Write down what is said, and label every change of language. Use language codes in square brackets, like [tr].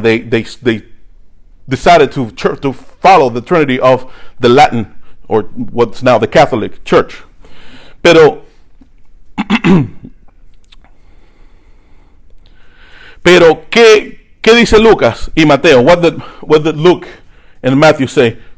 [en] They decided to follow the trinity of the Latin, or what's now the Catholic Church. [es] Pero ¿qué dice Lucas y Mateo? [en] What did Luke and Matthew say?